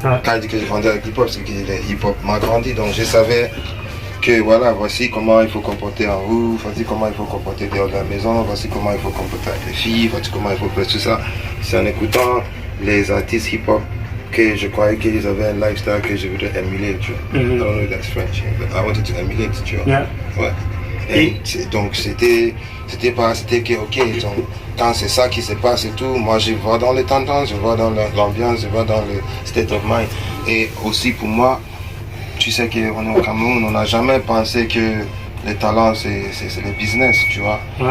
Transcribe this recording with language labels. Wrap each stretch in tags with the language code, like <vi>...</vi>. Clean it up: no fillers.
<fr>Quand je dis que j'ai grandi avec hip-hop, c'est que le hip-hop m'a grandi, donc je savais que voilà, voici comment il faut comporter en roue, voici comment il faut comporter dehors de la maison, voici comment il faut comporter avec les filles, voici comment il faut faire tout ça. C'est en écoutant les artistes hip-hop que je croyais qu'ils avaient un lifestyle que je voudrais émuler, tu vois.</fr> <en>I don't know if that's French, but I wanted to emulate,</en> <fr>tu vois. Et donc c'était que ok, donc, quand c'est ça qui se passe et tout, moi je vois dans les tendances, je vois dans l'ambiance, je vois dans le</fr> <en>state of mind.</en> <fr>Et aussi pour moi, tu sais qu'on est au Cameroun, on n'a jamais pensé que les talents c'est le business, tu vois.</fr>